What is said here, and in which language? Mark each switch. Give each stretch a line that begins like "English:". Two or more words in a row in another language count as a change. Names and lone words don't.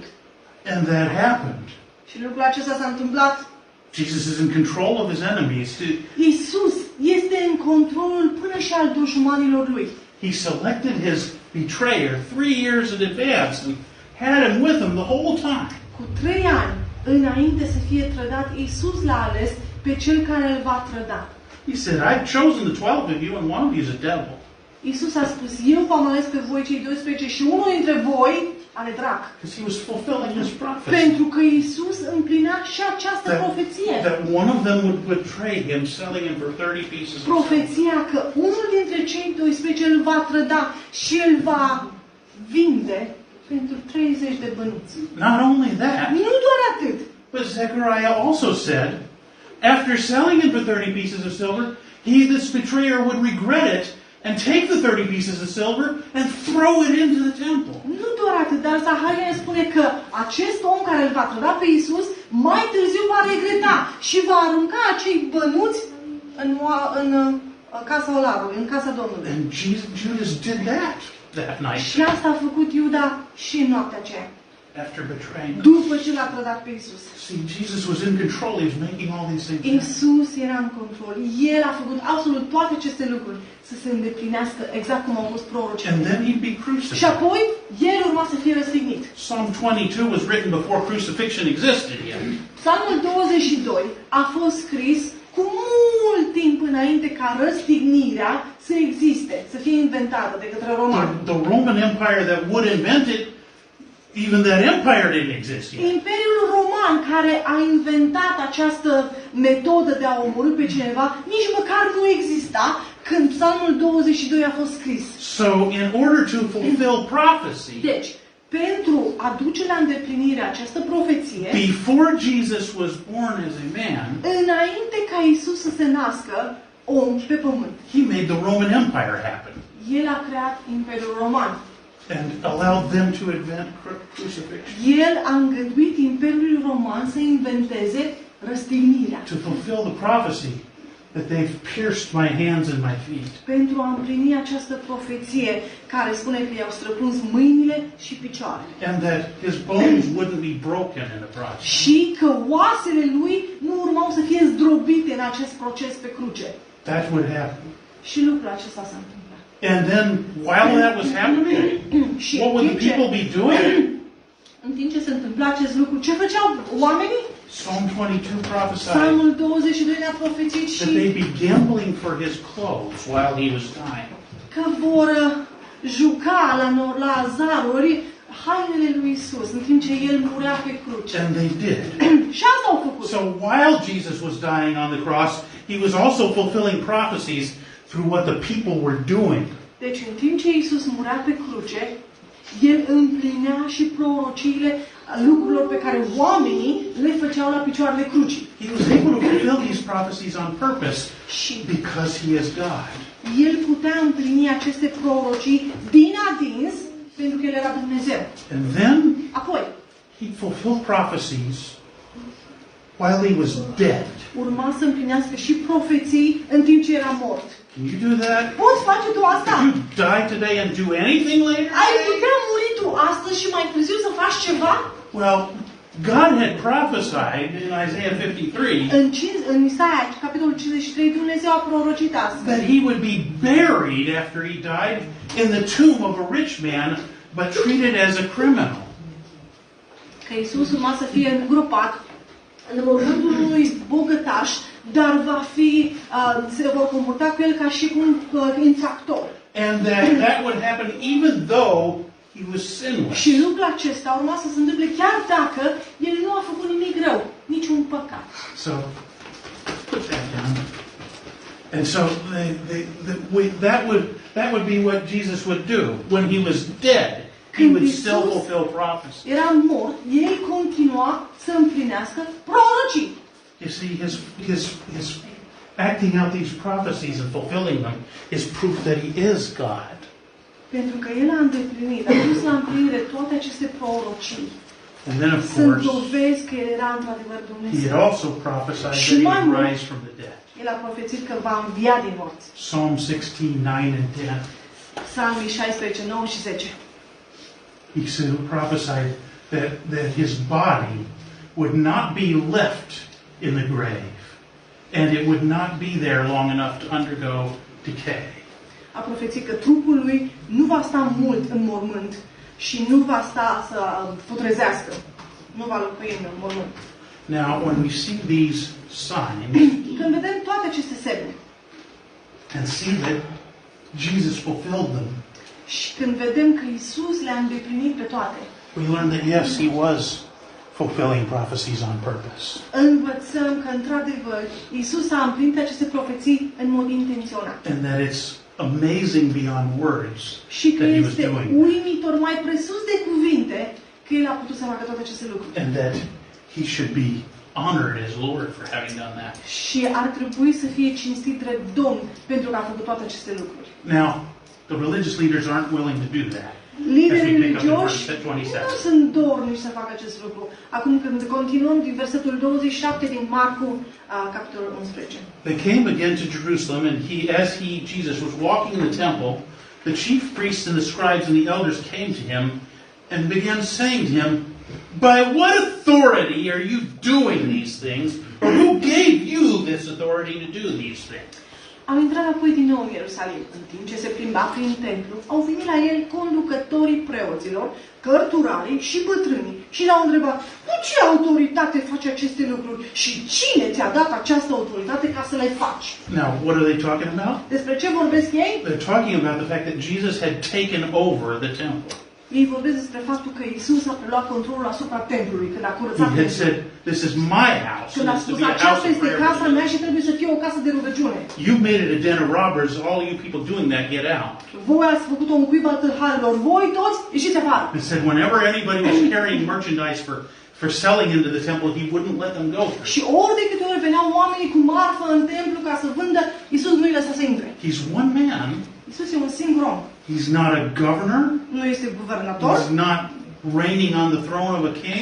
English: And that happened.
Romanian: Și lucrul acesta s-a întâmplat.
English: Jesus is in control of his enemies.
Romanian: Iisus este în controlul până și al dușmanilor Lui.
English: He selected his betrayer 3 years in advance and had him with him the whole time.
Romanian: Cu 3 ani înainte să fie trădat, Iisus l-a ales pe cel care îl va trăda.
English: He said, I've chosen the 12 of you and one of you is a devil.
Romanian: Iisus a spus, eu v-am ales pe voi cei 12 și unul dintre voi are drac.
English: Because he was fulfilling his prophecy.
Romanian: Pentru că Iisus împlinea și această profeție.
English: That one of them would betray him, selling him for 30 pieces of silver.
Romanian: Profeția că unul dintre cei 12 îl va trăda și îl va vinde pentru 30 de bănuți.
English: Not only that,
Romanian: Nu doar atât.
English: but Zechariah also said, after selling him for 30 pieces of silver, this betrayer would regret it and take the 30 pieces of silver and throw it into the temple.
Romanian: Nu doar atât, dar Zaharia spune că acest om care îl va trăda pe Iisus mai târziu va regreta și va arunca acei bănuți în casa olarului, în casa Domnului.
English: And Judas did that night.
Romanian: Și asta a făcut Iuda și în noaptea aceea.
English: After betraying him.
Romanian: După ce l-a trădat pe Iisus.
English: See, Jesus was in control. He was making all these things happen.
Romanian: Iisus era în control. El a făcut absolut toate aceste lucruri să se îndeplinească exact cum au fost prorocii.
English: And then he'd be
Romanian: Și
English: crucified.
Romanian: apoi, el urma să fie răstignit.
English: Psalm 22 was written before crucifixion existed yet.
Romanian: Psalmul 22 a fost scris cu mult timp înainte ca răstignirea să existe, să fie inventată de către romani.
English: The Roman Empire that would invent it, even that empire didn't exist yet.
Romanian: Imperiul roman care a inventat această metodă de a omorî pe cineva, nici măcar nu exista când Psalmul 22 a fost scris.
English: So, in order to fulfill prophecy,
Romanian: Deci, pentru a duce la îndeplinire această profeție,
English: before Jesus was born as a man,
Romanian: înainte ca Iisus să se nască om pe pământ,
English: he made the Roman Empire happen
Romanian: El a creat Imperiul Roman.
English: and allowed them to invent crucifixion
Romanian: El a îngăduit Imperiului Roman să inventeze răstignirea.
English: to fulfill the prophecy that they've pierced my hands and my feet.
Romanian: Pentru a împlini această profeție care spune că i-au străpuns mâinile și picioarele.
English: And that his bones wouldn't be broken in the process.
Romanian: Și că oasele lui nu urmau să fie zdrobite în acest proces pe cruce.
English: That would happen.
Romanian: Și lucrul acesta s-a întâmplat.
English: And then, while that was happening,
Romanian: Și
English: what would the people be doing?
Romanian: în timp ce se întâmpla acest lucru, ce făceau oamenii?
English: Psalm 22 prophesied
Romanian: Psalmul 22 ne-a profețit
English: that
Romanian: și
English: they'd be gambling for his clothes while he was dying.
Romanian: că vor juca la zaruri hainele lui Isus în timp ce El murea pe cruce.
English: And they did.
Romanian: Și asta au făcut.
English: So while Jesus was dying on the cross, he was also fulfilling prophecies through what the people were doing.
Romanian: Deci în timp ce Isus murea pe cruce, El împlinea și prorociile lucrurilor pe care oamenii le făceau la picioarele crucii.
English: He was able to fulfill these prophecies on purpose
Romanian: Și
English: because he is God.
Romanian: El putea împlini aceste prorocii din adins pentru că El era Dumnezeu.
English: And then
Romanian: Apoi,
English: he fulfilled prophecies while he was dead.
Romanian: urma să împlinească și profeții în timp ce era mort.
English: Can you do that?
Romanian: Poți face tu asta?
English: Could you die today and do anything later?
Romanian: Ai putea muri tu astăzi și mai târziu să faci ceva?
English: Well, God had prophesied in Isaiah 53
Romanian: În Isaia, capitolul 53, Dumnezeu a prorocit asta.
English: that he would be buried after he died in the tomb of a rich man, but treated as a criminal.
Romanian: Că Iisus urma să fie îngropat în mormântul unui bogătaș, dar se vor comporta cu el ca și un infractor.
English: And that would happen even though he was sinless.
Romanian: Și lucrul acesta urma să se întâmple chiar dacă el nu a făcut nimic rău, niciun păcat.
English: So, put that down. And so that would be what Jesus would do. When he was dead, he would still fulfill prophecy.
Romanian: Era mort, el continua să împlinească prorocii.
English: You see, his acting out these prophecies and fulfilling them is proof that he is God.
Romanian: Pentru că el a îndeplinit, a dus la împlinire toate aceste prorocii.
English: And then, of
Romanian: Sunt
English: course,
Romanian: dovezi că el era într-adevăr
English: he
Romanian: Dumnezeu.
English: had also prophesied that he would rise from the dead.
Romanian: El a profețit că va învia din morți.
English: Psalm 16, 9 and 10.
Romanian: Psalmii 16, 9 și 10.
English: He prophesied that his body would not be left in the grave, and it would not be there long enough to undergo decay.
Romanian: A profețit că trupul lui nu va sta mult în mormânt și nu va sta să putrezească. Nu va locui în mormânt.
English: Now, when we see these signs
Romanian: Când vedem toate aceste semne
English: and see that Jesus fulfilled them,
Romanian: și când vedem că Isus le-a îndeplinit pe toate,
English: we learn that yes, he was fulfilling prophecies on purpose.
Romanian: învățăm că într-adevăr Isus a împlinit aceste profeții în mod intenționat.
English: And that it's amazing beyond words
Romanian: Și că
English: that he was
Romanian: este
English: doing.
Romanian: uimitor, mai presus de cuvinte, că El a putut să facă toate aceste lucruri.
English: And that he should be honored as Lord for having done that.
Romanian: Și ar trebui să fie cinstit drept Domn pentru că a făcut toate aceste lucruri.
English: Now, the religious leaders aren't willing to do that.
Romanian: Liderii
English: As we pick up in
Romanian: religioși
English: verse 27.
Romanian: nu sunt dornici să facă acest lucru. Acum când continuăm din versetul 27 din Marcu, capitolul 11.
English: They came again to Jerusalem, and Jesus, was walking in the temple, the chief priests and the scribes and the elders came to him and began saying to him, "By what authority are you doing these things? Or who gave you this authority to do these things?"
Romanian: Au intrat apoi din nou în Ierusalim. În timp ce se plimba prin templu, au venit la el conducătorii preoților, cărturarii și bătrânii și l-au întrebat: cu ce autoritate faci aceste lucruri și cine ți-a dat această autoritate ca să le faci?
English: Now, what are they talking about?
Romanian: Despre ce vorbesc ei?
English: They're talking about the fact that Jesus had taken over the temple.
Romanian: Ei vorbesc despre faptul că Isus a preluat controlul asupra templului, când a curățat
English: He had
Romanian: templul.
English: said, "This is my house,
Romanian: Când
English: and
Romanian: a
English: it's to
Romanian: spus:
English: be a house
Romanian: aceasta
English: of
Romanian: este casa
English: prayer."
Romanian: mea și trebuie să fie o casă de rugăciune.
English: You made it a den of robbers. All you people doing that, get out.
Romanian: Voi ați făcut-o un cuib al tâlharilor. Voi toți ieșiți afară.
English: It said whenever anybody was carrying merchandise for selling into the temple, he wouldn't let them go through.
Romanian: Și ori de câte ori veneau oamenii cu marfă în templu ca să vândă, Isus nu îi lăsa să intre.
English: He's one man.
Romanian: Isus e un singur om.
English: He's not a governor.
Romanian: Nu este guvernator.
English: He's not reigning on the throne of a king.